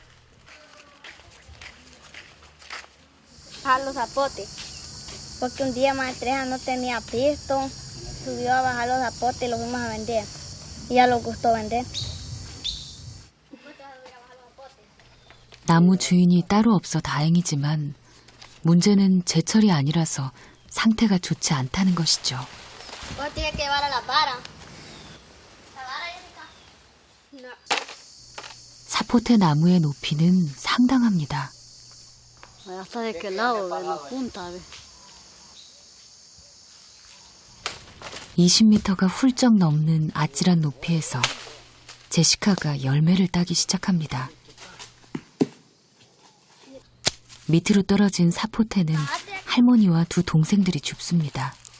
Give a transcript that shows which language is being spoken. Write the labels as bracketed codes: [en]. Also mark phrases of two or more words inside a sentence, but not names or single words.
[es] Bajar los zapotes. Porque un día Madre Teresa no tenía pisto, subió a bajar los zapotes y los fuimos a vender. Y ya nos gustó vender. [ko] 나무 주인이 따로 없어 다행이지만 문제는 제철이 아니라서 상태가 좋지 않다는 것이죠. [es] Vos tienes que llevar a la vara. [ko] 사포테 나무의 높이는 상당합니다. [es] Hasta de que lado, de la punta, ve. [ko] 20m가 훌쩍 넘는 아찔한 높이에서 제시카가 열매를 따기 시작합니다. 밑으로 떨어진 사포테는 할머니와 두 동생들이 줍습니다.